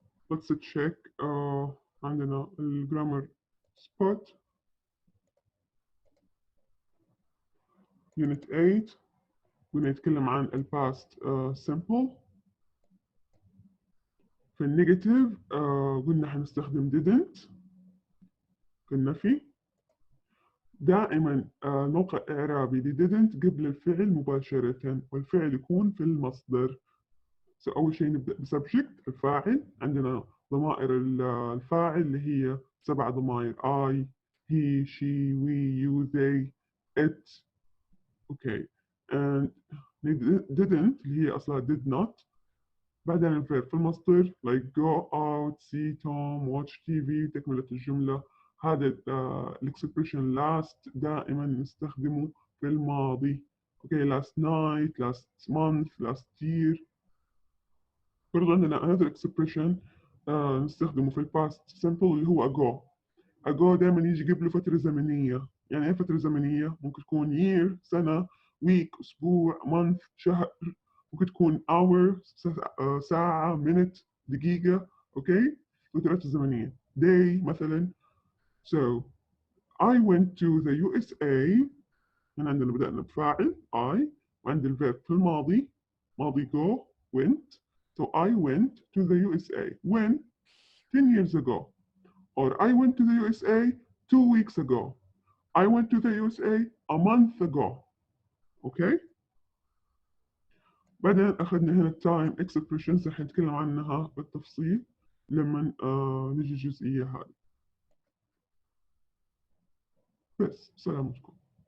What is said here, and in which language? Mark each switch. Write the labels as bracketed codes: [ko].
[en] Let's check [ar] عندنا الجرامر spot unit 8 ونتكلم عن الباست simple. في النيجاتيف قلنا حنستخدم didn't في النفي. دائما موقع إعرابي didn't قبل الفعل مباشرة والفعل يكون في المصدر. أول شيء نبدأ بسبجكت الفاعل. عندنا ضمائر الفاعل اللي هي 7 ضمائر I, he, she, we, you, they, it. Okay. And didn't اللي هي أصلها did not. بعدين الفعل في المصدر [en] like go out, see Tom, watch TV. [ar] تكملة الجملة. هذا الإكسبريشن last دائما نستخدمه في الماضي. [en] Okay, last night, last month, last year. [ar] برضو عندنا [en] another expression [ar] نستخدمه في الباست simple اللي هو ago دائما يجي قبله فترة زمنية. يعني ايه فترة زمنية؟ ممكن تكون year سنة، week أسبوع، month شهر، ممكن تكون hour ساعة، minute دقيقة. أوكي؟ فترات الزمنية. [en] day [ar] مثلا. [en] So I went to the USA. [ar] هنا عندنا بدأنا بفاعل I، وعند الفيرب في الماضي ماضي go went. [en] So I went to the USA when 10 years ago, or I went to the USA 2 weeks ago. I went to the USA a month ago. Okay? [ar] بعدين أخذنا هنا time expressions رح نتكلم عنها بالتفصيل لما نجي الجزئية هذه. بس سلامتكم.